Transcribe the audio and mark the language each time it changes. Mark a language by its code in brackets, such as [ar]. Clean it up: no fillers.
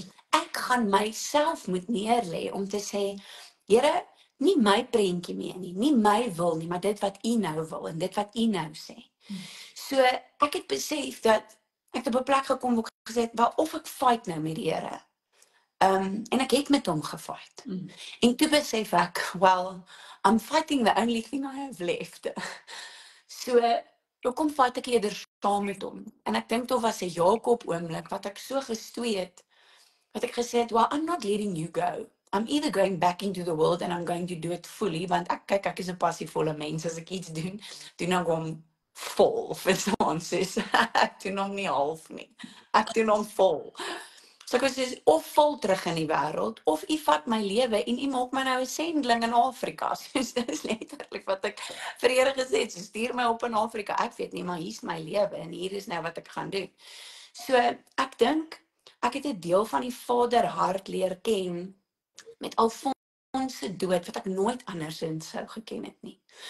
[af] Ek gaan myself moet neerlê om te sê, Here, nie my prentjie meer nie my wil nie, maar dit wat U nou wil en dit wat U nou sê. So ek het besef dat ek op 'n plek gekom waar ek gesê het, wel of ek fight nou met die Here. En ek het met hom gefight. En toe besef ek, [en] well, I'm fighting the only thing I have left. [af] So, kom fight ek eerder saam met hom. En ek dink dit was 'n Jakob oomblik wat ek so gestoei het, wat ek gesê het, [en] well, I'm not letting you go. I'm either going back into the world and I'm going to do it fully, [af] want ek is 'n passievolle mens, as ek iets doen ek hom vol, verstaan sis. Ek doen hom nie half nie. Ek doen hom vol. So ek sê, of vol terug in die wêreld, of U vat my lewe en U maak my nou 'n sending in Afrika. So dit is letterlik wat ek vir die Here gesê het, so stuur my op in Afrika. Ek weet nie, maar hier's my lewe en hier is nou wat ek gaan doen. So ek dink, ek het 'n deel van die Vaderhart leer ken met Alfons se dood, wat ek nooit andersins sou geken het nie.